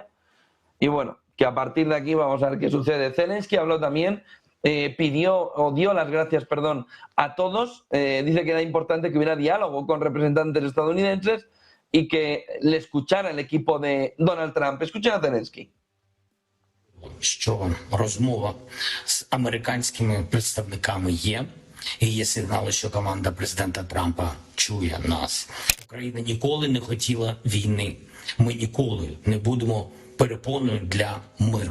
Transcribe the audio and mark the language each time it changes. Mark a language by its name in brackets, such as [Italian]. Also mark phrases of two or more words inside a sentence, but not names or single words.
[Spanish] Y bueno, que a partir de aquí vamos a ver qué sucede. Zelensky habló también, dio las gracias, a todos. Dice que era importante que hubiera diálogo con representantes estadounidenses y que le escuchara el equipo de Donald Trump. Escuchen a Zelensky. [Ukrainian] Що розмова з американськими представниками є, і є сигнали, що команда президента Трампа чує нас. Україна ніколи не хотіла війни. Ми ніколи не будемо перепоною для миру.